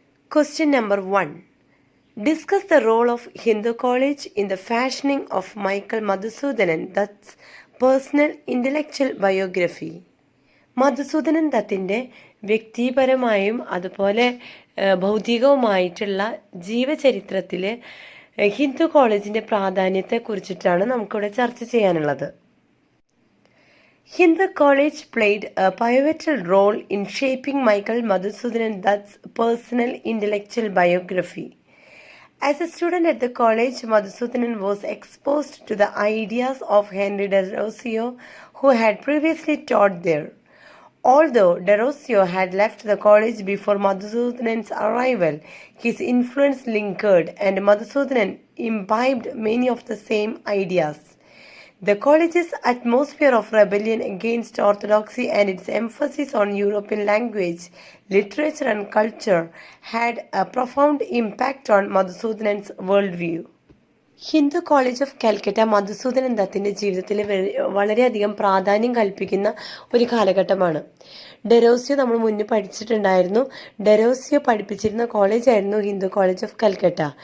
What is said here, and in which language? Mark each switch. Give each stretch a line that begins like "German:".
English: Question number 1. Discuss the role of Hindu College in the fashioning of Michael Madhusudanan Dutt's personal intellectual biography.
Malayalam: Madhusoodanan ദത്തിൻ്റെ വ്യക്തിപരമായും അതുപോലെ ഭൗതികവുമായിട്ടുള്ള ജീവചരിത്രത്തിൽ ഹിന്ദു കോളേജിൻ്റെ പ്രാധാന്യത്തെക്കുറിച്ചിട്ടാണ് നമുക്കിവിടെ ചർച്ച ചെയ്യാനുള്ളത്.
English: Hindu College played a pivotal role in shaping Michael Madhusudanan Dutt's personal intellectual biography. As a student at the college, Madhusudanan was exposed to the ideas of Henry Derosio, who had previously taught there. Although Derosio had left the college before Madhusudanan's arrival, his influence lingered and Madhusudanan imbibed many of the same ideas. The college's atmosphere of rebellion against orthodoxy and its emphasis on European language, literature and culture had a profound impact on Madhusudanan's worldview.
Malayalam: Hindu college of കാലിക്കറ്റ Madhusoodanan ദത്തിൻ്റെ ജീവിതത്തിൽ വളരെയധികം പ്രാധാന്യം കൽപ്പിക്കുന്ന ഒരു കാലഘട്ടമാണ്. ഡെറോസിയോ നമ്മൾ മുന്നേ പഠിച്ചിട്ടുണ്ടായിരുന്നു. Derozio പഠിപ്പിച്ചിരുന്ന കോളേജായിരുന്നു Hindu college of കാലിക്കറ്റ.